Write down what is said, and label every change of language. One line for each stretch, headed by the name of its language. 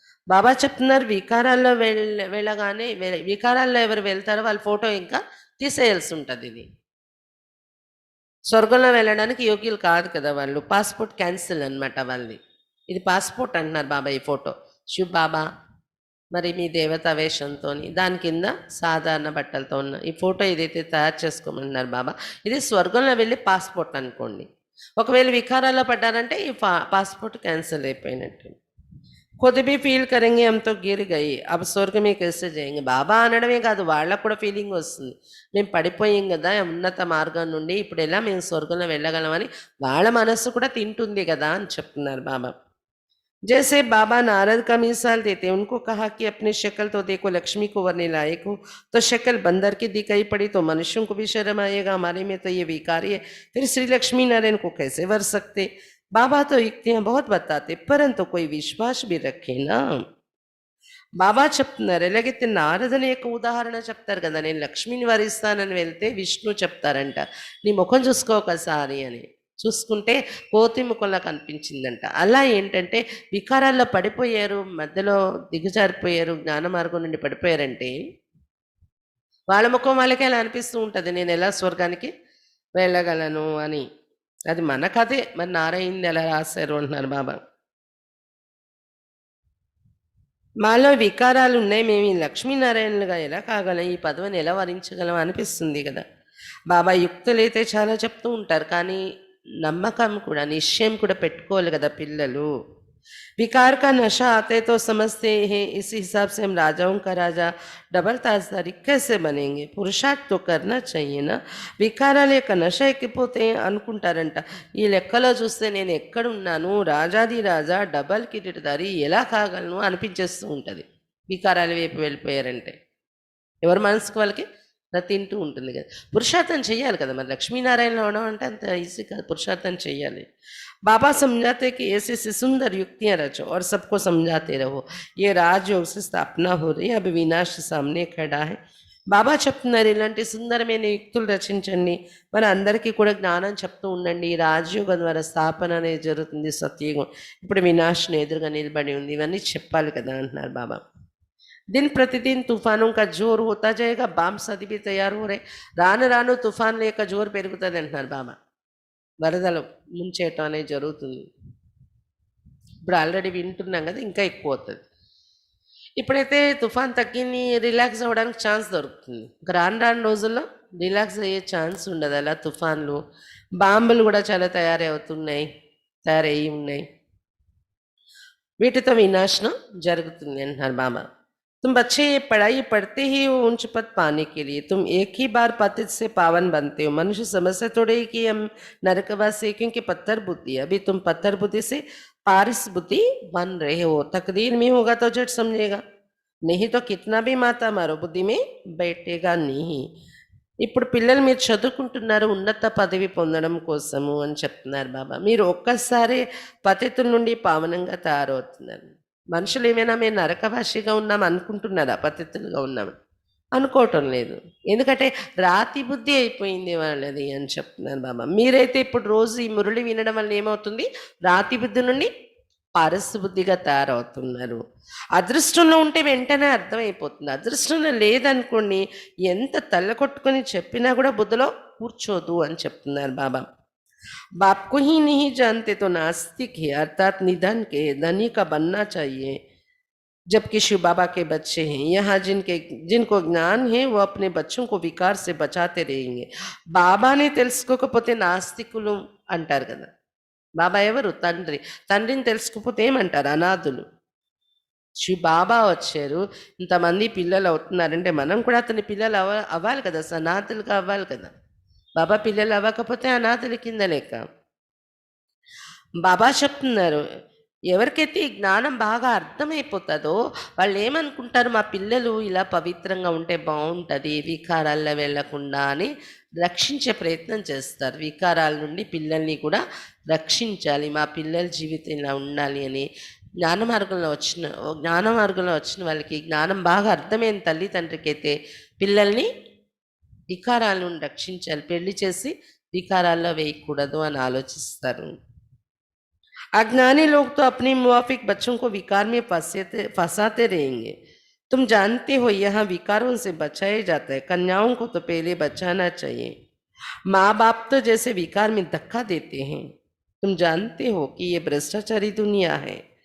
Telugu: బాబా చెప్తున్నారు వికారాల్లో వెళ్ళగానే వికారాల్లో ఎవరు వెళ్తారో వాళ్ళ ఫోటో ఇంకా తీసేయాల్సి ఉంటుంది. ఇది స్వర్గంలో వెళ్ళడానికి యోగ్యులు కాదు కదా వాళ్ళు, పాస్పోర్ట్ క్యాన్సిల్ అనమాట వాళ్ళది. ఇది పాస్పోర్ట్ అంటున్నారు బాబా ఈ ఫోటో. శివ్ బాబా మరి మీ దేవతా వేషంతో దాని కింద సాధారణ బట్టలతో ఉన్న ఈ ఫోటో ఏదైతే తయారు చేసుకోమన్నారు బాబా, ఇది స్వర్గంలో వెళ్ళి పాస్పోర్ట్ అనుకోండి. ఒకవేళ వికారాల్లో పడ్డారంటే ఈ పాస్పోర్ట్ క్యాన్సిల్ అయిపోయినట్టు.
Hindi: खुद भी फील करेंगे हम तो गिर गए, अब स्वर्ग में कैसे जाएंगे.
Telugu: బాబా అనడమే కాదు, వాళ్ళకు కూడా ఫీలింగ్ వస్తుంది, మేము పడిపోయాం కదా ఉన్నత మార్గం నుండి, ఇప్పుడు ఎలా మేము స్వర్గంలో వెళ్ళగలమని వాళ్ళ మనస్సు కూడా తింటుంది కదా అని చెప్తున్నారు బాబా.
Hindi: जैसे बाबा नारद का मिसाल देते, उनको कहा कि अपनी शक्ल तो देखो, लक्ष्मी को वरने लायक हो, तो शक्ल बंदर की दिखाई पड़ी तो मनुष्यों को भी शर्म आएगा, हमारे में तो ये विकारी है, फिर श्री लक्ष्मी नारायण को कैसे वर सकते. बाबा तो युक्तियां बहुत बताते, परंतु कोई विश्वास भी रखे ना.
Telugu: బాబా చెప్తున్నారు. ఎలాగైతే నారదని యొక్క ఉదాహరణ చెప్తారు కదా, నేను లక్ష్మిని వరిస్తానని వెళ్తే విష్ణు చెప్తారంట నీ ముఖం చూసుకో ఒకసారి అని. చూసుకుంటే కోతి ముఖంలా కనిపించిందంట. అలా ఏంటంటే వికారాల్లో పడిపోయారు, మధ్యలో దిగజారిపోయారు, జ్ఞాన మార్గం నుండి పడిపోయారంటే వాళ్ళ ముఖం వాళ్ళకే అలా అనిపిస్తూ ఉంటుంది, నేను ఎలా స్వర్గానికి వెళ్ళగలను అని. అది మన కథే, మరి నారాయణ ఎలా రాశారు అంటున్నారు బాబా. మాలో వికారాలు ఉన్నాయి, మేము ఈ లక్ష్మీనారాయణలుగా ఎలా కాగలం, ఈ పదవిని ఎలా వరించగలం అనిపిస్తుంది కదా. బాబా యుక్తులైతే చాలా చెప్తూ ఉంటారు, కానీ నమ్మకం కూడా నిశ్చయం కూడా పెట్టుకోవాలి కదా పిల్లలు.
Hindi: विकार का नशा आते तो समझते हैं, इसी हिसाब से हम राजाओं का राजा डबल ताजदारी कैसे बनेंगे. पुरुषार्थ तो करना चाहिए ना.
Telugu: వికారాల యొక్క నష ఎక్కిపోతే అనుకుంటారంట, ఈ లెక్కలో చూస్తే నేను ఎక్కడున్నాను, రాజాది రాజా డబల్ కిరీటధారి ఎలా కాగలను అనిపించేస్తూ ఉంటుంది వికారాల వైపు వెళ్ళిపోయారంటే. ఎవరి మనసుకు వాళ్ళకి తింటూ ఉంటుంది కదా. పురుషార్థం చెయ్యాలి కదా, మరి లక్ష్మీనారాయణలో అవడం అంటే అంత ఈజీ కాదు, పురుషార్థం చెయ్యాలి.
Hindi: बाबा समझाते कि ऐसे ऐसे सुंदर युक्तियां रचो और सबको समझाते रहो. ये राजयोग से स्थापना हो रही है, अब विनाश सामने खड़ा है,
Telugu: బాబా చెప్తున్నారు ఇలాంటి సుందరమైన యుక్తులు రచించండి, మన అందరికీ కూడా జ్ఞానం చెప్తూ ఉండండి. ఈ రాజయోగం ద్వారా స్థాపన అనేది జరుగుతుంది, సత్యయుగం ఇప్పుడు వినాశనం ఎదురుగా నిలబడి ఉంది, ఇవన్నీ చెప్పాలి కదా అంటున్నారు బాబా.
Hindi: दिन प्रतिदिन तूफानों का जोर होता जाएगा, बाम सदी भी तैयार हो रहे,
Telugu: రాను రాను తుఫాన్ల యొక్క జోరు పెరుగుతుంది అంటున్నారు బాబా. వరదలు ముంచేయటం అనేది జరుగుతుంది. ఇప్పుడు ఆల్రెడీ వింటున్నాం కదా, ఇంకా ఎక్కువ అవుతుంది. ఇప్పుడైతే తుఫాన్ తగ్గింది, రిలాక్స్ అవ్వడానికి ఛాన్స్ దొరుకుతుంది. ఇంకా రాను రాను రోజుల్లో రిలాక్స్ అయ్యే ఛాన్స్ ఉండదు. అలా తుఫాన్లు బాంబులు కూడా చాలా తయారయ్యి ఉన్నాయి. వీటితో వినాశనం జరుగుతుంది అంటున్నారు బాబా.
Hindi: तुम बच्चे ये पढ़ाई पढ़ते ही हो ऊंच पद पाने के लिए, तुम एक ही बार पतित से पावन बनते हो. मनुष्य समझते थोड़े कि हम नरकवासी, क्योंकि पत्थर बुद्धि, अभी तुम पत्थर बुद्धि से पारिस बुद्धि बन रहे हो. तकदीर में होगा तो झट समझेगा, नहीं तो कितना भी माता मारो बुद्धि में बैठेगा नहीं.
Telugu: ఇప్పుడు పిల్లలు మీరు చదువుకుంటున్నారు ఉన్నత పదవి పొందడం కోసము అని చెప్తున్నారు బాబా. మీరు ఒక్కసారి పతితుల నుండి పావనంగా తయారవుతున్నారు. మనుషులు ఏమైనా మేము నరకవాసిగా ఉన్నాం అనుకుంటున్నారా? పతితులుగా ఉన్నాం అనుకోవటం లేదు. ఎందుకంటే రాతి బుద్ధి అయిపోయింది వాళ్ళది అని చెప్తున్నారు బాబా. మీరైతే ఇప్పుడు రోజు ఈ మురళి వినడం వల్ల ఏమవుతుంది? రాతి బుద్ధి నుండి పారస్ బుద్ధిగా తయారవుతున్నారు. అదృష్టంలో ఉంటే వెంటనే అర్థమైపోతుంది. అదృష్టంలో లేదనుకోండి, ఎంత తల్ల కొట్టుకొని చెప్పినా కూడా బుద్ధిలో కూర్చోదు అని చెప్తున్నారు బాబా.
Hindi: बाप को ही नहीं जानते तो नास्तिक है, अर्थात निधन के धनी का बनना चाहिए. जबकि शिव बाबा के बच्चे हैं यहाँ, जिनको ज्ञान है वो अपने बच्चों को विकार से बचाते रहेंगे.
Telugu: బాబానే తెలుసుకోకపోతే నాస్తికులు అంటారు కదా. బాబా ఎవరు? తండ్రి. తండ్రిని తెలుసుకోకపోతే ఏమంటారు? అనాథులు. శివ బాబా వచ్చారు, ఇంతమంది పిల్లలు అవుతున్నారంటే మనం కూడా అతని పిల్లలు అవ్వాలి కదా, సనాథులుగా అవ్వాలి కదా. బాబా పిల్లలు అవ్వకపోతే అనాథుల కింద లెక్క. బాబా చెప్తున్నారు, ఎవరికైతే ఈ జ్ఞానం బాగా అర్థమైపోతుందో వాళ్ళు ఏమనుకుంటారు, మా పిల్లలు ఇలా పవిత్రంగా ఉంటే బాగుంటుంది, వికారాల్లో వెళ్లకుండా అని రక్షించే ప్రయత్నం చేస్తారు. వికారాల నుండి పిల్లల్ని కూడా రక్షించాలి, మా పిల్లల జీవితం ఇలా ఉండాలి అని జ్ఞాన మార్గంలో వచ్చిన వాళ్ళకి జ్ఞానం బాగా అర్థమైన తల్లిదండ్రికి అయితే పిల్లల్ని వికారాల నుండి రక్షించాలి, పెళ్లి చేసి వికారాల్లో వేయకూడదు అని ఆలోచిస్తారు.
Hindi: अज्ञानी लोग तो अपने मुवाफिक बच्चों को विकार में फंसाते रहेंगे. तुम जानते हो यहाँ विकारों से बचाया जाता है, कन्याओं को तो पहले बचाना चाहिए. माँ बाप तो जैसे विकार में धक्का देते हैं. तुम जानते हो कि ये भ्रष्टाचारी दुनिया है.